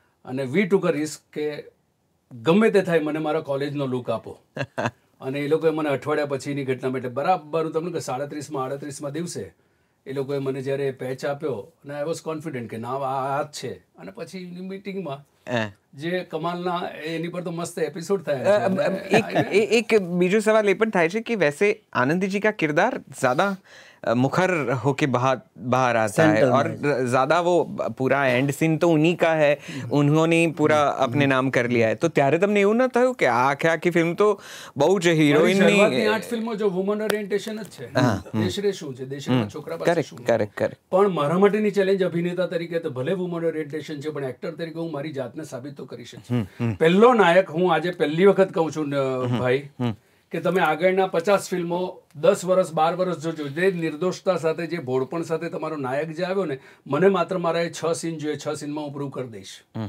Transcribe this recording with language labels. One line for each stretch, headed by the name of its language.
Gujarati: અને
English: we took a risk
Gujarati: કે ગમે તે થાય મને મારા કોલેજનો લુક આપો. અને એ લોકોએ મને અઠવાડિયા પછીની ઘટના એટલે બરાબર હું તમને કે 37-38 દિવસે એ લોકોએ મને જ્યારે પેચ આપ્યો અને
English: I was confident
Gujarati: કે ના આ જ છે. અને પછી મીટિંગમાં જે કમાલના એની પર તો મસ્ત એપિસોડ થાય.
Hindi: एक बीजू सवाल ये पण
Gujarati: થાય છે
Hindi: कि वैसे आनंदी जी का किरदार ज्यादा मुखर होके बाहर आता है और ज्यादा वो पूरा एंड सीन तो उन्हीं का है, उन्होंने पूरा अपने नाम कर लिया है. तो
Gujarati: ત્યારે તમને એવું ન થયું કે આખી ફિલ્મ તો બહુ જ હિરોઈનની 8 ફિલ્મો જો વુમન ઓરિએન્ટેશન જ છે. દેશરે શું છે, દેશના છોકરા પાસે શું. કરેક્ટ. પણ મારા માટેની ચેલેન્જ અભિનેતા તરીકે તો ભલે વુમન ઓરિએન્ટેશન છે, પણ એક્ટર તરીકે હું મારી જાતને સાબિત તો કરી શકું. પહેલો નાયક હું આજે પહેલી વખત કહું છું ભાઈ કે તમે આગળના 50 ફિલ્મો 10 વર્ષ 12 વર્ષ જોજો, જે નિર્દોષતા સાથે, જે ભોળપણ સાથે તમારો નાયક જે આવ્યો ને, મને માત્ર મારા એ 6 સીન જોઈએ, 6 સીનમાં હું પ્રૂવ કરી દઈશ.